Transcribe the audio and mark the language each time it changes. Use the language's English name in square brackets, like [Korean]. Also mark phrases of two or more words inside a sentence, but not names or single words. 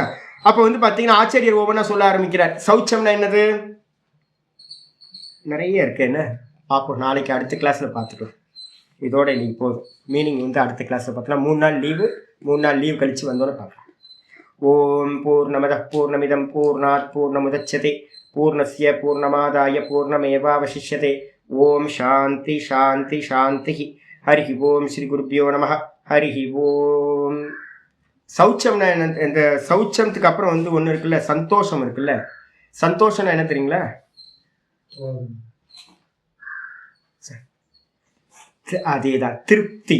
[Tamil] அப்போ வந்து பார்த்தீங்கன்னா ஆச்சாரியர் ஒவ்வொன்றா சொல்ல ஆரம்பிக்கிறார். சௌச்சம்னா என்னது, நிறைய இருக்கு, என்ன பார்ப்போம் நாளைக்கு அடுத்த கிளாஸில் பார்த்துக்கலாம். இதோட இன்னைக்கு போதும், மீனிங் வந்து அடுத்த கிளாஸில் பார்த்தோன்னா 3 நாள் லீவு கழித்து வந்தோன்னே பார்க்கலாம். [Sanskrit] ॐ पूर्णमद पूर्णमिदं पूर्णात् पूर्णमुदच्यते पूर्णस्य पूर्णमादाय पूर्णमेवावशिष्यते. ॐ शान्ति शान्ति शान्ति. हरि ॐ श्री गुरुभ्यो नम. हरि ॐ. [Tamil] சௌச்சம்னா என்ன, இந்த சௌச்சத்துக்கு அப்புறம் வந்து ஒன்று இருக்குல்ல, சந்தோஷம் இருக்குல்ல. சந்தோஷம்னா என்ன தெரியுங்களா, அதேதான் திருப்தி.